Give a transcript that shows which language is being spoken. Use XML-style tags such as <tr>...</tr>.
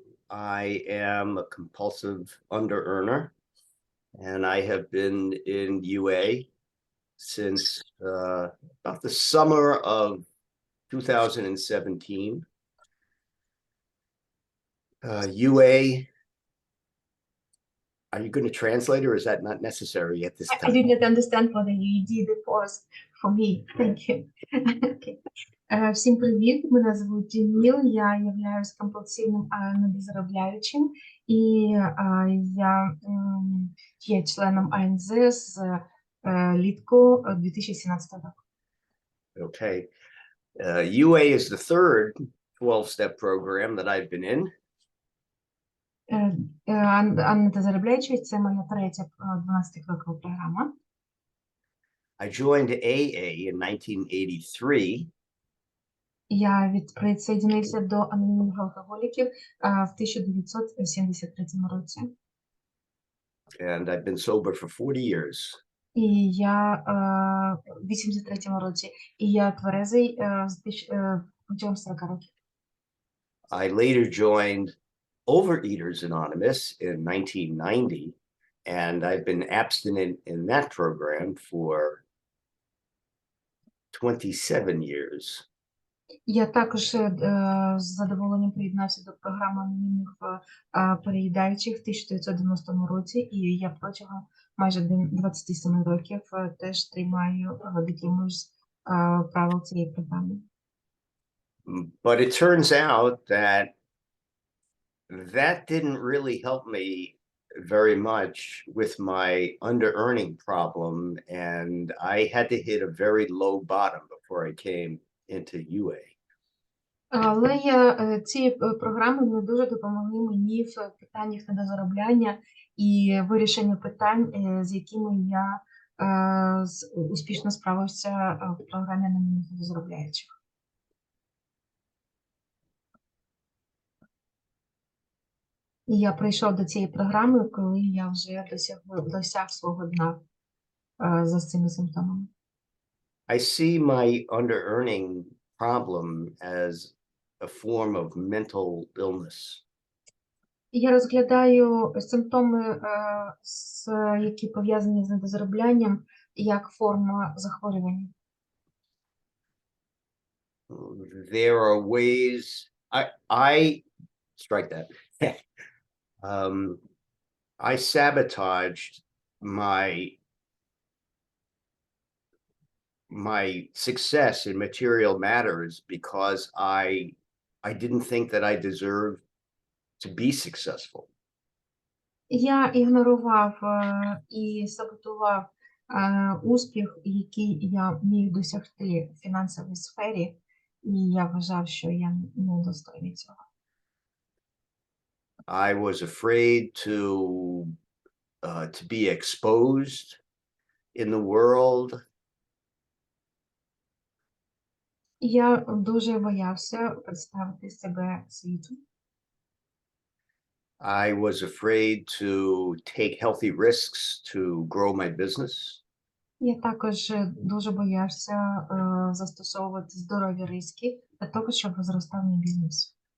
<en>I am a compulsive under earner, and I have been in UA since about the summer of 2017. UA, are you going to translate or is that not necessary at this I time? did not understand what you did it was for me. Thank you. Okay.</en> <uk>Всім привіт! Мене звуть Ніл, я являюсь компульсивним недозаробляючим, і я є членом АНЗ з літку 2017 року.</uk> <en>Okay. UA is the third 12-step program that I've been in.</en> <uk>Недозаробляючий – це моя третя 12-крокова програма.</uk> <en>I joined AA in 1983.</en> <uk>Я присоединився до анонімних алкоголіків в 1973 році.</uk> <en>And I've been sober for 40 years.</en> <uk>І я в 83 році, і я тверезий протягом 40 років.</uk> <en>I later joined Overeaters Anonymous in 1990, and I've been abstinent in that program for 27 years.</en> <uk>Я також з задоволенням приєднався до програми анонімних переїдаючих в 1990 році, і я протягом майже 27 років теж дотримуюсь правил цієї програми.</uk> <en>But it turns out that didn't really help me very much with my under-earning problem, and I had to hit a very low bottom before I came into UA.</en> <uk>Але ці програми не дуже допомогли мені в питаннях недозаробляння і вирішенню питань, з якими я успішно справився в програмі анонімних недозаробляючих. І я прийшов до цієї програми, коли я вже досяг свого дна за цими симптомами.</uk> <en>I see my under-earning problem as a form of mental illness.</en> <uk>Я розглядаю симптоми, які пов'язані з недозароблянням, як форма захворювання.</uk> <en>There are ways I strike that. I sabotaged my success in material matters because I didn't think that I deserved to be successful.</en> <uk>Я ігнорував і саботував успіх, який я міг досягти в фінансовій сфері, і я вважав, що я недостойний цього.</uk> <en>I was afraid to be exposed in the world.</en> <uk>Я дуже боявся представити себе світу.</uk> <en>I was afraid to take healthy risks to grow my business.</en> <uk>Я також дуже боявся застосовувати здорові ризики для того, щоб зростав мій бізнес.</uk>